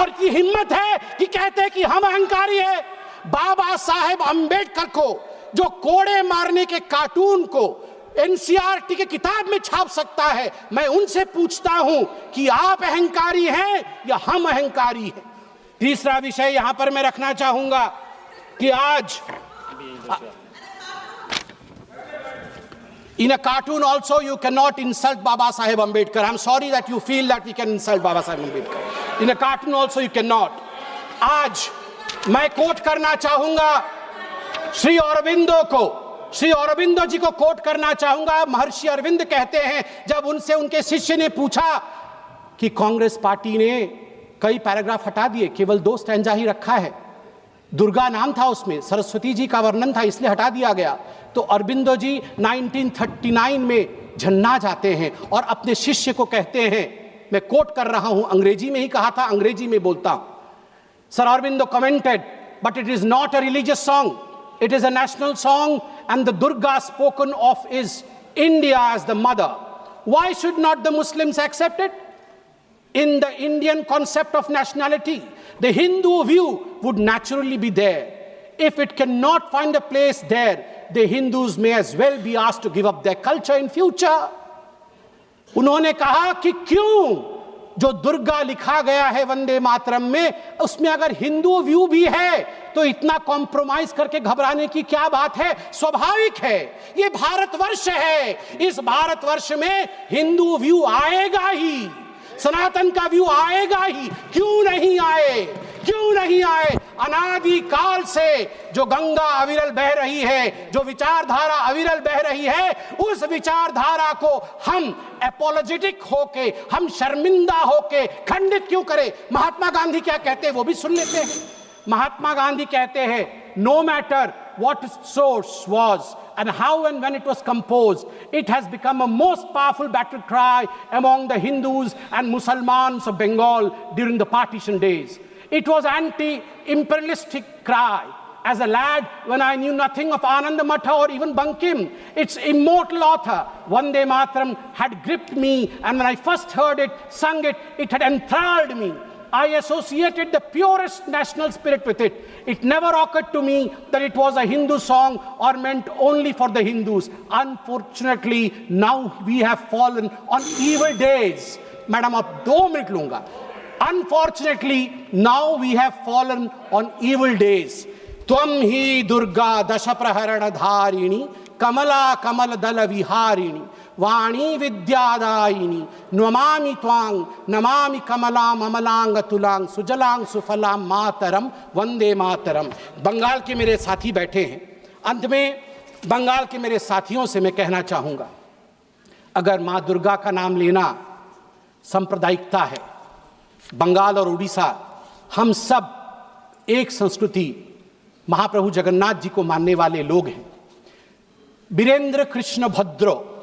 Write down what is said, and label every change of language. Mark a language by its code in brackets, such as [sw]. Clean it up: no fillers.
[hi] और की हिम्मत है कि कहते हैं कि हम अहंकारी है। बाबा साहेब अंबेडकर को जो कोड़े मारने के कार्टून को एनसीईआरटी के किताब में छाप सकता है, मैं उनसे पूछता हूं कि आप अहंकारी हैं या हम अहंकारी हैं। तीसरा विषय यहां पर मैं रखना चाहूंगा कि आज [en] in a cartoon also you cannot insult Baba Saheb Ambedkar. I'm sorry that you feel that we can insult Baba Saheb Ambedkar. In a cartoon also you cannot. [hi] आज मैं कोट करना चाहूंगा श्री अरविंदो को, श्री अरविंदो जी को कोट करना चाहूंगा। महर्षि अरविंद कहते हैं, जब उनसे उनके शिष्य ने पूछा कि कांग्रेस पार्टी ने कई पैराग्राफ हटा दिए, केवल 2 स्टैंजा ही रखा है, दुर्गा नाम था उसमें, सरस्वती जी का वर्णन था इसलिए हटा दिया गया, तो अरविंदो जी 1939 में झन्ना जाते हैं और अपने शिष्य को कहते हैं, मैं कोट कर रहा हूं, अंग्रेजी में ही कहा था, अंग्रेजी में बोलता हूं। [en] Sir Aurobindo commented, but it is not a religious song. It is a national song, and the Durga spoken of is India as the mother. Why should not the Muslims accept it? In the Indian concept of nationality, the Hindu view would naturally be there. If it cannot find a place there, the Hindus may as well be asked to give up their culture in future. [hi] उन्होंने कहा कि क्यों जो दुर्गा लिखा गया है वंदे मातरम में, उसमें अगर हिंदू व्यू भी है तो इतना कॉम्प्रोमाइज करके घबराने की क्या बात है? स्वाभाविक है, ये भारतवर्ष है, इस भारतवर्ष में हिंदू व्यू आएगा ही, सनातन का व्यू आएगा ही। क्यों नहीं आए, क्यों नहीं आए? अनादि काल से जो गंगा अविरल बह रही है, जो विचारधारा अविरल बह रही है, उस विचारधारा को हम एपोलोजेटिक होके, हम शर्मिंदा होके खंडित क्यों करें? महात्मा गांधी क्या कहते हैं वो भी सुन लेते हैं। महात्मा गांधी कहते हैं, [en] No matter what its source was and how and when it was composed, it has become a most powerful battle cry among the Hindus and Muslims of Bengal during the partition days. It was anti-imperialistic cry. As a lad, when I knew nothing of Ananda Matha or even Bankim, its immortal author, Vande Mataram, had gripped me, and when I first heard it, sung it, it had enthralled me. I associated the purest national spirit with it. It never occurred to me that it was a Hindu song or meant only for the Hindus. Unfortunately, now we have fallen on evil days. Madam, [hi] ab 2 minute lunga. [en] Unfortunately, now we have fallen on evil days. [sa] Tvam hi Durga dashapraharana dharini kamala kamal dala viharini वाणी विद्यादायिनी नमामि त्वांग नमामि कमलाम अमलांग तुलांग सुजलांग सुफलाम मातरम वंदे मातरम। [hi] बंगाल के मेरे साथी बैठे हैं, अंत में बंगाल के मेरे साथियों से मैं कहना चाहूंगा, अगर मां दुर्गा का नाम लेना सांप्रदायिकता है, बंगाल और उड़ीसा हम सब एक संस्कृति, महाप्रभु जगन्नाथ जी को मानने वाले लोग हैं। वीरेंद्र कृष्ण भद्रो